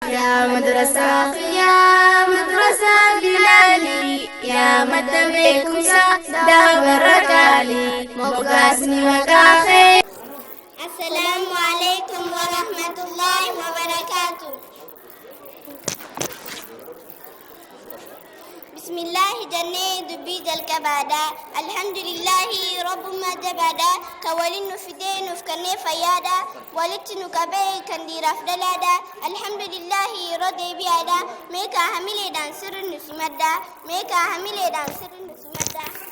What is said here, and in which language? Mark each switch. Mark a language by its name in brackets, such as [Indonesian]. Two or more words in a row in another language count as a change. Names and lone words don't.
[Oromo] Yaa madrasaa, yaa madrasaa Bilaali, yaa madda beekumsa daabarra kaali. Moggaasni maqaa kee. [Arabic] السلام عليكم ورحمة الله وبركاته. بسم الله [Oromo] jennee dubbii jalqabaadha. Alhamdulillahi Rabbummaa jabaadha. Kan waliin nu fidee nuuf kennee fayyaadha. Walitti nu qabee kan dhiiraaf dhalaadha. Alhamdulillahi yeroo deebi'aadha. Mee kaa hamileedhaan sirri nu simadha. Mee kaa hamileedhaan sirri nu simadha.